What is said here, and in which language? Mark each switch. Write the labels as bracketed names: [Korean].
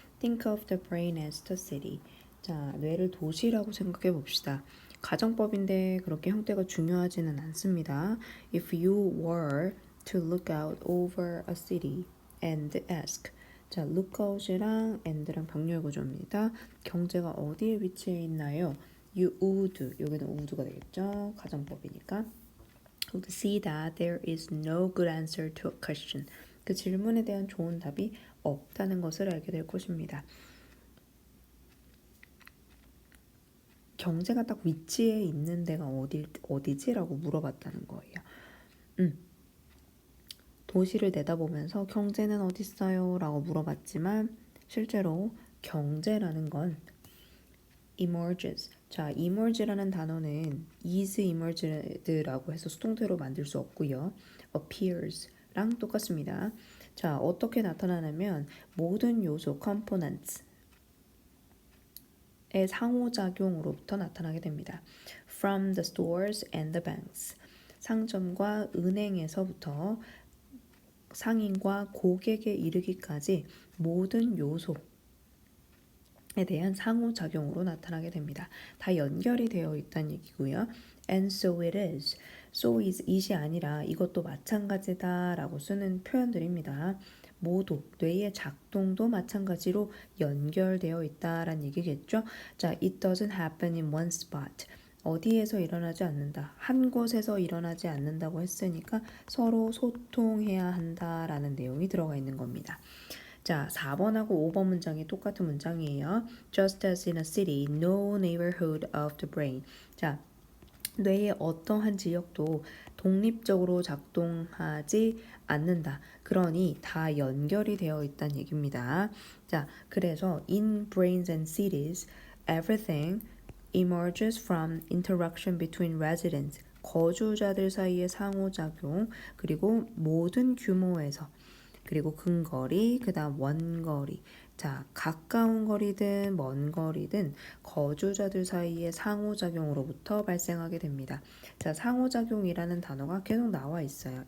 [English] Think of the brain as the city. [Korean] 자, 뇌를 도시라고 생각해 봅시다. 가정법인데 그렇게 형태가 중요하지는 않습니다. [English] If you were to look out over a city and ask. [Korean] 자, look out이랑 and랑 병렬 구조입니다. 경제가 어디에 위치해 있나요? [English] You would, [Korean] 여기는 would가 되겠죠. 가정법이니까. [English] would see that there is no good answer to a question. [Korean] 그 질문에 대한 좋은 답이 없다는 것을 알게 될 것입니다. 경제가 딱 위치에 있는 데가 어디지라고 물어봤다는 거예요. 도시를 내다보면서 경제는 어디 있어요? 라고 물어봤지만 실제로 경제라는 건 emerges. 자, emerge라는 단어는 is emerged라고 해서 수동태로 만들 수 없고요. appears랑 똑같습니다. 자, 어떻게 나타나냐면 모든 요소 components 의 상호작용으로부터 나타나게 됩니다. [English] From the stores and the banks. [Korean] 상점과 은행에서부터 상인과 고객에 이르기까지 모든 요소에 대한 상호작용으로 나타나게 됩니다. 다 연결이 되어 있다는 얘기고요. [English] And so it is. So is it [Korean] 이 아니라 이것도 마찬가지다 라고 쓰는 표현들입니다. 모두 뇌의 작동도 마찬가지로 연결되어 있다라는 얘기겠죠. [English] 자, it doesn't happen in one spot. [Korean] 어디에서 일어나지 않는다. 한 곳에서 일어나지 않는다고 했으니까 서로 소통해야 한다라는 내용이 들어가 있는 겁니다. 자, 4번하고 5번 문장이 똑같은 문장이에요. [English] Just as in a city, no neighborhood of the brain. [Korean] 자, 뇌의 어떠한 지역도 독립적으로 작동하지 않는다. [English] 그러니 다 연결이 되어 있다는 얘기입니다. [Korean] 자, 그래서 [English] in brains and cities, everything emerges from interaction between residents. [Korean] 거주자들 사이의 상호작용, 그리고 모든 규모에서, 그리고 근거리, 그 다음 원거리. 자, 가까운 거리든 먼 거리든 거주자들 사이의 상호작용으로부터 발생하게 됩니다. 자, 상호작용이라는 단어가 계속 나와 있어요.